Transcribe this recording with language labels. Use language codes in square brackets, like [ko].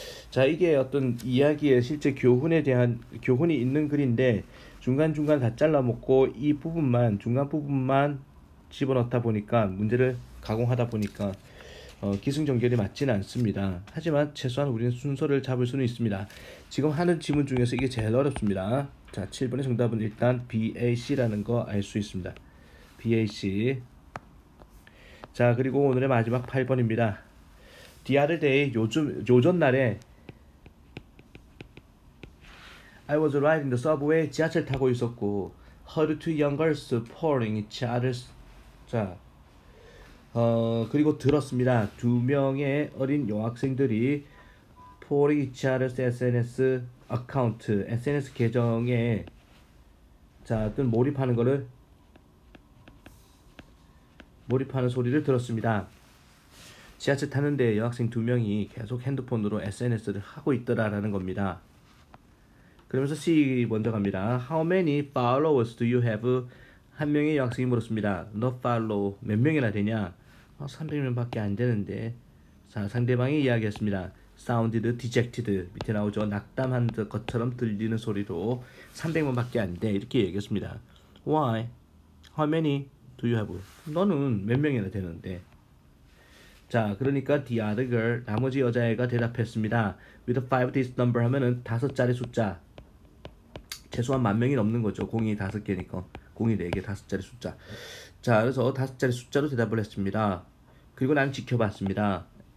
[ko] 자, 이게 어떤 이야기의 실제 교훈에 대한 교훈이 있는 글인데 중간중간 다 잘라먹고 이 부분만 중간 부분만 집어넣다 보니까 문제를 가공하다 보니까 기승전결이 맞지는 않습니다. 하지만 최소한 우리는 순서를 잡을 수는 있습니다. 지금 하는 지문 중에서 이게 제일 어렵습니다. 자, 7번의 정답은 일단 BAC라는 거 알 수 있습니다. BAC. 자, 그리고 오늘의 마지막 8번입니다. [en] The other day, [ko] 요전날에 [en] I was riding the subway, [ko] 지하철 타고 있었고 [en] heard two young girls pouring each other's [ko] 자, 그리고 들었습니다. 두 명의 어린 여학생들이 [en] pouring each other's SNS account, [ko] SNS 계정에 자, 어떤 몰입하는 소리를 들었습니다. 지하철 타는데 여학생 두 명이 계속 핸드폰으로 SNS를 하고 있더라라는 겁니다. 그러면서 C 먼저 갑니다. [en] How many followers do you have? [ko] 한 명의 여학생이 물었습니다. 너 follow 몇 명이나 되냐? 300명밖에 안 되는데. 자, 상대방이 이야기했습니다. [en] Sounded dejected. [ko] 밑에 나오죠. 낙담한 것처럼 들리는 소리로 300명밖에 안 돼. 이렇게 얘기했습니다. [en] Why? How many do you have? [ko] 너는 몇 명이나 되는데. 자, 그러니까 [en] the other girl, [ko] 나머지 여자애가 대답했습니다. [en] With a 5-digit number [ko] 하면은 5자리 숫자. 최소한 10,000명이 넘는 거죠. 공이 5개니까. 공이 4개, 5자리 숫자. 자, 그래서 5자리 숫자로 대답을 했습니다. 그리고 난 지켜봤습니다.